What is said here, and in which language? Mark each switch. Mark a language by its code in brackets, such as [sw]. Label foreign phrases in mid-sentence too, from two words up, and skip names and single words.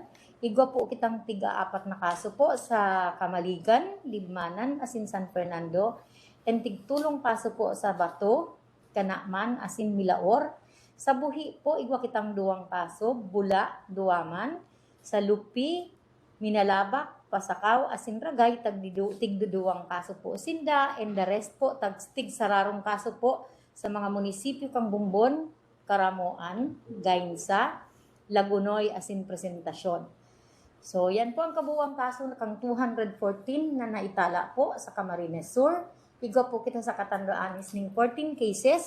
[bik] Igwa po kitang 4 na kaso po sa Kamaligan, Libmanan asin San Fernando, and 3 kaso po sa Bato, Kanakman asin Milaor. Sa Buhi po, igwa kitang 2 kaso, Bula, Duaman, sa Lupi, Minalabak, Pasakaw, asin Ragay, tigduduwang kaso po Sinda, [en] and the rest [bik] po, tig-sararong kaso po sa mga munisipyo kang Bumbon, Karamoan, Gainsa, Lagunoy, asin Presentasyon. So, yan po ang kabuuang kaso na kang 214 na naitala po sa Camarines Sur. Igwa po kita sa Catanduanes ng 14 cases.